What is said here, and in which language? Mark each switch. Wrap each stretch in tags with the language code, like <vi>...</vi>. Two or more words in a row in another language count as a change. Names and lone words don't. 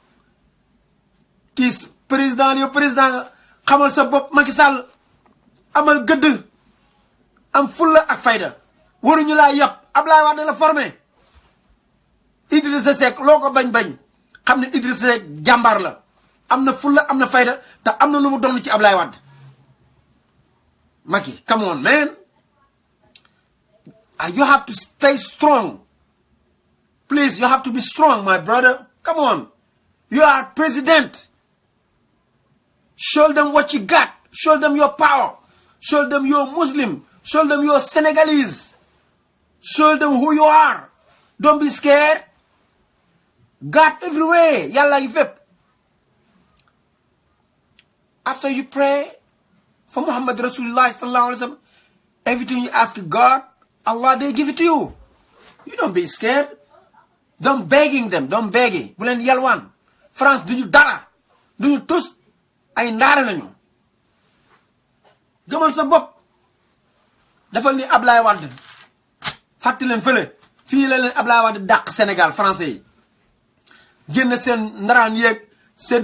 <wo>kii président yow président xamal sa bopp Macky Sall amal gëdd am fulla ak fayda waruñu laa yàpp Ablaye Wade la formé Idrissa Seck loo ko bañ-bañ xam ne Idrissa Seck jàmbaar la am na fulla am na fayda te am na lu mu doon ci Ablaye Wade</wo> <en>Macky come on man you have to stay strong please you have to be strong my brother come on you are president show them what you got show them your power show them you're Muslim show them you're Senegalese show them who you are don't be scared God everywhere</en> <wo>yàlla ngi fépp</wo> <en>after you pray for Muhammad</en> <ar>Rasulullah sallallahu alaihi wasallam</ar> <en>everything you ask God Allah they give it to you you don't be scared don't begging them don't begging</en> <wo>bu leen yalwaan France duñu dara duñu tus ay ndaare nañu gëmal sa bopp dafa ni Ablaye Wade fàttali leen fële fii la leen Ablaye Wade dàq Sénégal français yi génn seen ndaraan yeeg seen</wo>